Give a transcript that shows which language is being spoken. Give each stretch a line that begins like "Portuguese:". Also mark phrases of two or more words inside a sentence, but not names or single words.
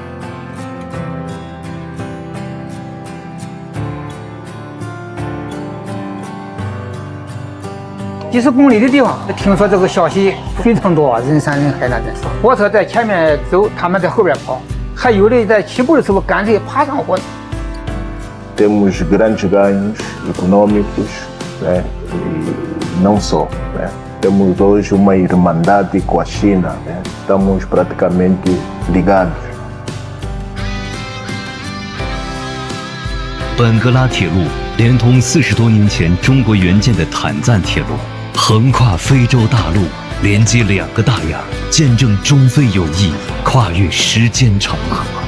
Chinese: 10 公里的地方，听说这个消息非常多，人山人海那阵。火车在前面走，他们在后边跑。还有的在起步的时候干脆爬上火。
Portuguese: Temos grandes ganhos econômicos, né? E não só, né? Temos hoje uma irmandade com a China, né? Estamos praticamente ligados.
Chinese: 本格拉铁路连同40多年前中国援建的坦赞铁路，横跨非洲大陆，连接2个大洋，见证中非友谊跨越时间长河。